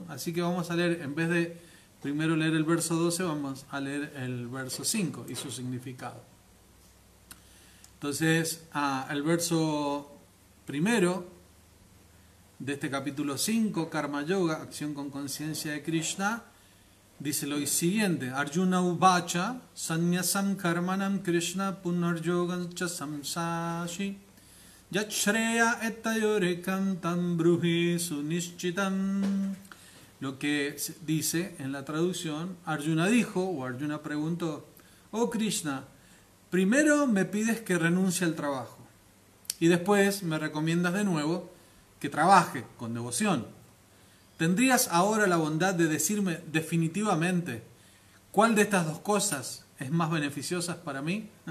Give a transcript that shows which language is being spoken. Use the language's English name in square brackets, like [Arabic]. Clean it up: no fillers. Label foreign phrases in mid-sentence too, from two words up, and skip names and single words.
[Spanish] Así que vamos a leer, en vez de primero leer el verso 12, vamos a leer el verso 5 y su significado. Entonces, el verso primero de este capítulo 5, Karma Yoga, acción con conciencia de Krishna, dice lo siguiente: [Sanskrit] अर्जुन उवाच संन्यासं कर्मणां कृष्ण पुनर्योगं च शंससि यत् श्रेय एतयोरेकं तं ब्रूहि सुनिश्चितम्. [Spanish] Lo que dice en la traducción, Arjuna dijo, o Arjuna preguntó: oh Krishna, primero me pides que renuncie al trabajo y después me recomiendas de nuevo que trabaje con devoción. ¿Tendrías ahora la bondad de decirme definitivamente cuál de estas dos cosas es más beneficiosa para mí?